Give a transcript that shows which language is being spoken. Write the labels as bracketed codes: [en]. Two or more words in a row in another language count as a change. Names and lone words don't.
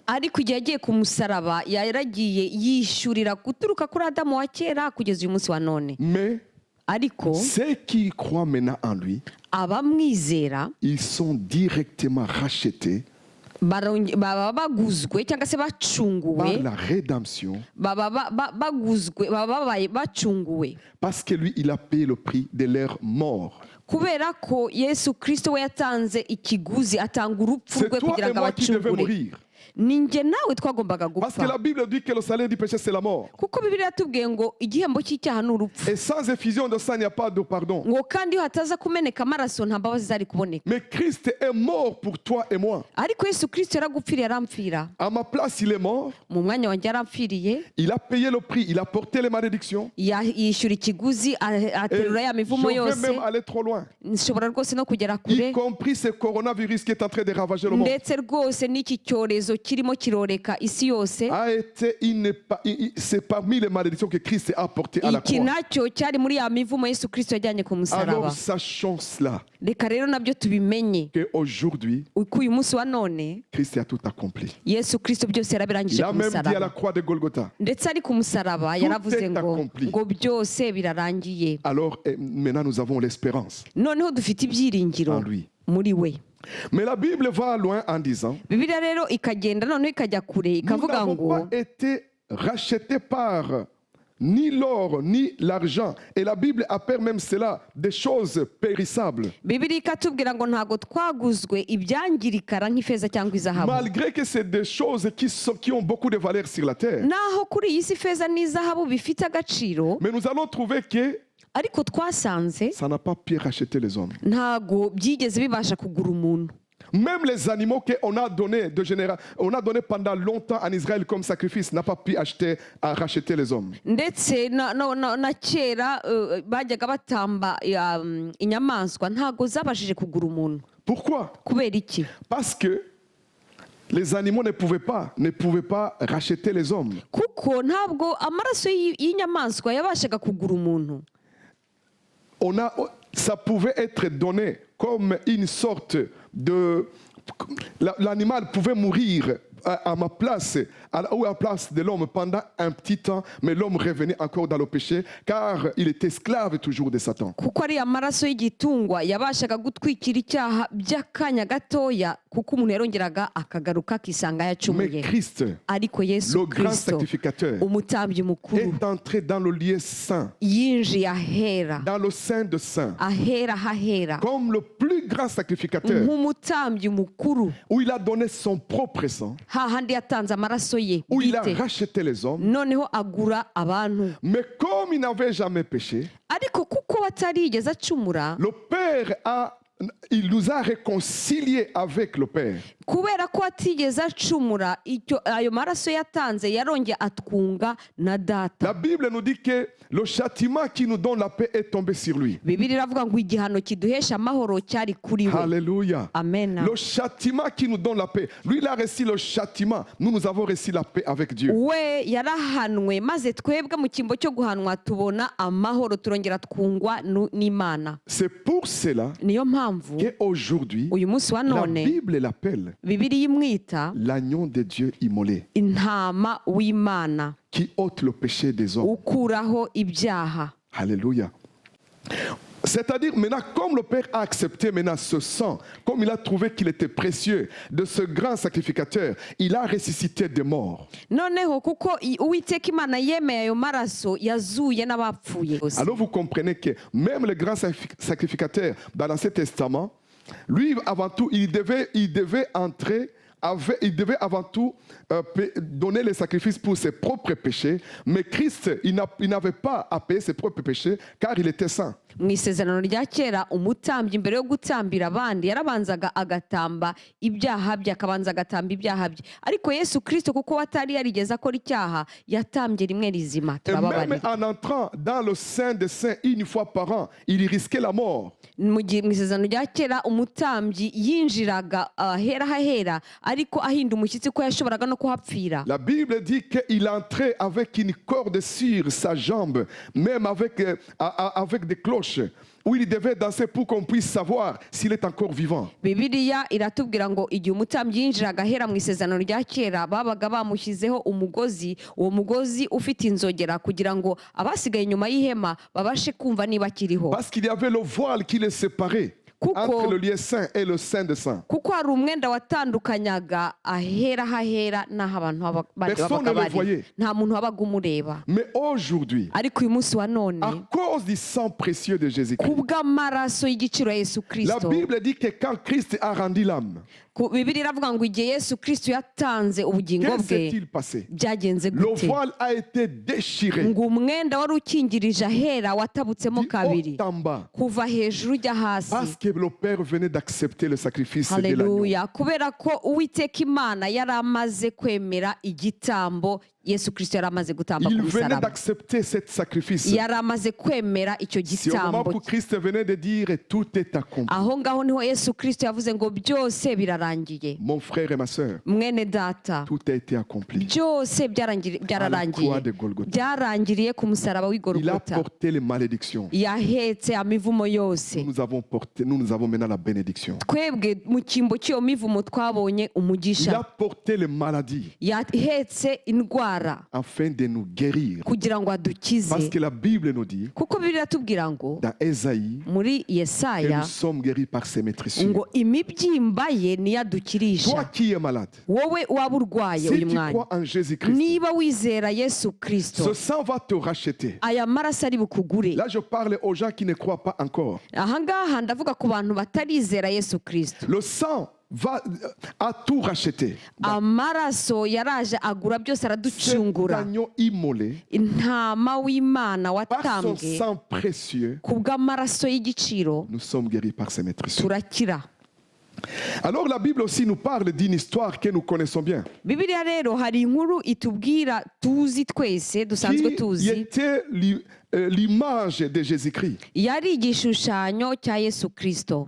[rw] Ariko igihe yagiye ku musaraba yaragiye yishyurira guturuka kuri Adamu wa kera kugeza uyu munsi wa none. [fr] Mais [rw] Ariko [fr] ceux qui croient maintenant en lui, [rw] abamwizera [fr] ils sont directement rachetés [rw] baba baguzwe cyangwa se [fr] par [rw] bacunguwe, [fr] la rédemption, [rw] baguzwe, baba babaye bacunguwe [fr] parce que lui, il a payé le prix de leur mort. [rw] kubera ko Yesu Kristo we yatanze ikiguzi, atanga urupfu [fr] C'est [rw] rwe [fr] toi [rw] kugira [fr] et [rw] ngo [fr] moi qui devons [rw] abacungure. [fr] mourir. [rw] Ni njye nawe twagombaga [fr] Parce que la [rw] gupfa, [fr] Bible dit que le salaire du péché, c'est la mort. [rw] kuko Bibiliya yatubwiye ngo igihembo cy'icyaha ni urupfu, [fr] Et sans effusion de sang, il n'y a pas de pardon. [rw] ngo kandi iyo hataza kumeneka amaraso nta mbabazi zari kuboneka. [fr] Mais Christ est mort pour toi et moi. [rw] Ariko Yesu Kristo yaragupfiriye, arampfira [fr] À ma place, il est mort. [rw] mu mwanya wanjye, yarampfiriye, [fr] Il a payé le prix. Il a porté les malédictions. [rw] yishyura ikiguzi, [fr] Et [rw] aterura ya mivumo [fr] je vais [rw] yose. [fr] même aller trop loin. [rw] Nshobora rwose no kugera [fr] Y [rw] kure, [fr] compris ce coronavirus qui est en train de ravager le monde. [rw] ndetse rwose n'iki cyorezo kirimo kiroreka isi yose. [fr] A été, c'est parmi les malédictions que Christ a portées à la [rw] Iki [fr] croix. [rw] nacyo cyari muri ya mivumo Yesu Kristo yajyanye ku musaraba. [fr] Alors sachons cela, [rw] Reka rero nabyo tubimenye [fr] qu'aujourd'hui, [rw] uko uyu munsi wa none [fr] Christ a tout accompli. [rw] Yesu Kristo byose yarabirangije [fr] Il a [rw] ku [fr] même dit à la [rw] musaraba, [fr] croix de Golgotha. [rw] ndetse ari ku musaraba yaravuze [fr] est [rw] ngo [fr] accompli. [rw] byose birarangiye. [fr] Alors maintenant, nous avons l'espérance [rw] Noneho dufite ibyiringiro [fr] en lui. [rw] muri we. [fr] Mais la Bible va loin en disant, [rw] Bibiliya rero ikagenda noneho ikajya kure [fr] nous [rw] ikavuga [fr] n'avons [rw] ngo [fr] pas été rachetés par ni l'or ni l'argent. Et la Bible appelle même cela des choses périssables. [rw] Bibiliya ikatubwira ngo ntago twaguzwe ibyangirikara nk'ifeza cyangwa izahabu. [fr] Malgré que c'est des choses qui ont beaucoup de valeur sur la terre. [rw] Naho kuri iyi si ifeza n'izahabu bifite agaciro, [fr] Mais nous allons trouver que [rw] ariko twasanze [fr] ça n'a pas pu racheter les hommes. [rw] ntago byigeze bibasha kugura umuntu. [fr] Même les animaux qu'on a donnés on a donné pendant longtemps en Israël comme sacrifice n'a pas pu racheter les hommes. [rw] Ndetse na kera bajyaga batamba inyamaswa ntago zabashije kugura umuntu. [fr] Pourquoi? [rw] Kubera iki? [fr] Parce que les animaux ne pouvaient pas racheter les hommes. [rw] Kuko ntabwo amaraso y'inyamaswa yabashaga kugura umuntu. [fr] Ça pouvait être donné comme une sorte de... L'animal pouvait mourir à ma place ou à la place de l'homme pendant un petit temps, mais l'homme revenait encore dans le péché car il était esclave toujours de Satan. [rw] Kuko ari amaraso y'igitungwa yabashaga gutwikira icyaha by'akanya gatoya, kuko umuntu yarongeraga akagaruka akisanga [fr] Mais [rw] yacumuye. [fr] Christ, [rw] Ariko Yesu [fr] le grand [rw] Kristo, [fr] sacrificateur, [rw] umutambyi mukuru, [fr] est entré dans le lieu saint, [rw] yinjiye ahera, [fr] dans le saint de saints, [rw] ahera hahera, [fr] comme le plus grand sacrificateur, [rw] nk'umutambyi mukuru, [fr] où il a donné son propre sang, [rw] hahandi yatanze amaraso ye [fr] où il a [rw] bwite, [fr] racheté les hommes. [rw] noneho agura abantu. [fr] Mais comme il n'avait jamais péché, [rw] Ariko kuko batarigeze acumura, [fr] le Père il nous a réconciliés avec le Père. [rw] kubera ko atigeze acumura, ayo maraso yatanze yarongeye atwunga na data. [fr] La Bible nous dit que le châtiment qui nous donne la paix est tombé sur lui. [rw] Bibiliya iravuga ngo igihano kiduhesha amahoro cyari kuri we. [fr] Alléluia. Amen. Le châtiment qui nous donne la paix. Lui, il a reçu le châtiment. Nous avons reçu la paix avec Dieu. [rw] We yarahanwe, maze twebwe mu cyimbo cyo guhanwa tubona amahoro, turongera twungwa n'Imana. [fr] C'est pour cela [rw] Niyo mpamvu [fr] qu'aujourd'hui, [rw] uyu munsi wa [fr] la [rw] none [fr] Bible l'appelle [rw] Bibiliya imwita [fr] l'agneau de Dieu immolé, [rw] intama w'Imana [fr] qui ôte le péché des hommes. [rw] ukuraho ibyaha. [fr] Alléluia. C'est-à-dire, maintenant, comme le Père a accepté maintenant ce sang, comme il a trouvé qu'il était précieux de ce grand sacrificateur, il a ressuscité des morts. [rw] Noneho kuko Uwiteka Imana yemeye ayo maraso yazuye n'abapfuye. [fr] Alors vous comprenez que même le grand sacrificateur dans l'Ancien Testament, lui, avant tout, il devait avant tout donner les sacrifices pour ses propres péchés, mais Christ, il n'avait pas à payer ses propres péchés car il était saint. [rw] Mu isezerano rya kera umutambyi mbere yo gutambira abandi yarabanzaga agatamba ibyaha bye, akabanza agatamba ibyaha bye. Ariko Yesu Kristo kuko atari yarigeze akora icyaha, yatambye rimwe rizima, [fr] Et même [rw] turababarira. [fr] en entrant dans le Saint des Saints une fois par an, il risquait la mort. [rw] Mu isezerano rya kera umutambyi yinjiraga ahera hahera, ariko ahinda umushyitsi ko yashoboraga no kuhapfira. [fr] La Bible dit qu'il entrait avec une corde sur sa jambe, même avec des cloches, où il devait danser pour qu'on puisse savoir s'il est encore vivant. [rw] Bibiliya iratubwira ngo igihe umutambyi yinjiraga ahera mu isezerano rya kera babaga bamushyizeho umugozi, uwo mugozi ufite inzogera kugira ngo abasigaye inyuma y'ihema babashe kumva niba akiriho. [fr] Parce qu'il y avait le voile qui les séparait. entre le lieu saint et le saint de saints. [rw] kuko hari umwenda watandukanyaga ahera hahera n'aho abantu [fr] Personne [rw] babaga [fr] ne le [rw] bari [fr] voyait. [rw] nta muntu wabaga umureba. [fr] Mais aujourd'hui, [rw] ariko uyu munsi wa none [fr] à cause du sang précieux de Jésus-Christ, [rw] kubw'amaraso y'igiciro ya Yesu [fr] la [rw] Kristo, [fr] Bible dit que quand Christ a rendu l'âme, [rw] Bibiliya iravuga ngo igihe Yesu Kristo yatanze ubugingo [fr] que [rw] bwe [fr] s'est-il passé? [rw] byagenze [fr] Le [rw] gute? [fr] voile a été déchiré [rw] ngo umwenda wari ukingirije ahera watabutsemo [fr] du [rw] kabiri [fr] haut en bas, [rw] kuva hejuru ujya hasi. [fr] parce que le Père venait d'accepter le sacrifice de l'agneau. [rw] Haleluya, kubera ko Uwiteka Imana yari amaze kwemera igitambo Yesu Kristo yari amaze gutamba ku [fr] Il venait [rw] musaraba, [fr] d'accepter ce sacrifice. [rw] yari amaze kwemera icyo [fr] C'est au moment [rw] gitambo. [fr] où Christ venait de dire tout est accompli. [rw] aho ngaho niho Yesu Kristo yavuze ngo byose birarangiye. [fr] Mon frère et ma sœur, [rw] Mwene data, [fr] tout a été accompli. [rw] byose [fr] À [rw] byararangiye, [fr] la croix de Golgotha. [rw] byarangiriye ku musaraba w'i [fr] Il a [rw] Golgotha. [fr] porté les malédictions. [rw] yahetse amivumo yose. [fr] Nous avons maintenant la bénédiction. [rw] twebwe mu cyimbo cy'iyo mivumo twabonye [fr] Il a [rw] umugisha. [fr] porté les maladies [rw] yahetse indwara [fr] afin de nous guérir. [rw] kugira ngo adukize. [fr] Parce que la Bible nous dit, [rw] kuko Bibiliya iratubwira ngo [fr] dans Ésaïe, [rw] muri [fr] que [rw] Yesaya [fr] nous sommes guéris par ses maîtrissures. [rw] ngo imibyimba ye niyo adukirisha. [fr] Toi qui es malade, [rw] wowe waba urwaye [fr] si [rw] uyu [fr] tu [rw] mwanya, [fr] crois en Jésus-Christ, [rw] niba wizera Yesu Kristo, [fr] ce sang va te racheter. [rw] aya maraso ari bukugure. [fr] Là, je parle aux gens qui ne croient pas encore. [rw] ahangaha ndavuga ku bantu batarizera Yesu Kristo. [fr] Le sang a tout racheté. [rw] amaraso yaraje agura byose [fr] Cet [rw] araducungura. [fr] agneau immolé [rw] intama w'Imana [fr] par son [rw] watambwe [fr] sang précieux, [rw] ku bw'amaraso y'igiciro [fr] nous sommes guéris par ses maîtrissures. [rw] turakira. [fr] Alors la Bible aussi nous parle d'une histoire que nous connaissons bien. [rw] Bibiliya rero hari inkuru itubwira tuzi twese dusanzwe [fr] Qui [rw] tuzi, [fr] était l'image de Jésus-Christ. [rw] yari igishushanyo cya Yesu Kristo.